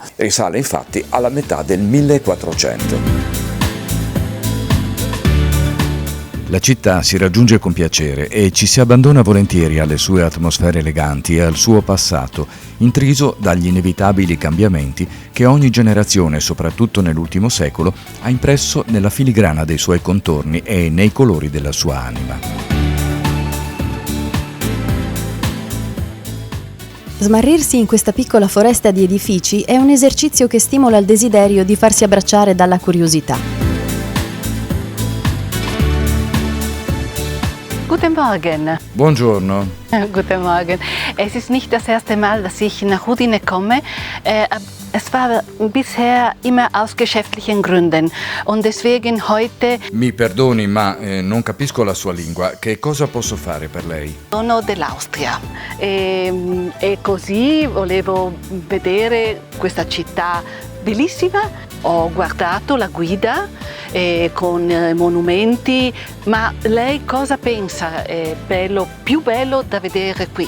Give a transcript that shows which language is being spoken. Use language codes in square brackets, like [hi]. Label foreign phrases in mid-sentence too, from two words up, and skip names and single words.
[it] Risale infatti alla metà del 1400. La città si raggiunge con piacere e ci si abbandona volentieri alle sue atmosfere eleganti e al suo passato, intriso dagli inevitabili cambiamenti che ogni generazione, soprattutto nell'ultimo secolo, ha impresso nella filigrana dei suoi contorni e nei colori della sua anima. Smarrirsi in questa piccola foresta di edifici è un esercizio che stimola il desiderio di farsi abbracciare dalla curiosità. [de] Guten Morgen. [it] Buongiorno. [de] Guten Morgen. Es ist nicht das erste Mal, dass ich nach Udine komme. Es war bisher immer aus geschäftlichen Gründen und deswegen heute... [it] Mi perdoni, ma non capisco la sua lingua. Che cosa posso fare per lei? Sono dell'Austria e così volevo vedere questa città bellissima. Ho guardato la guida con monumenti, ma lei cosa pensa è più bello da vedere qui?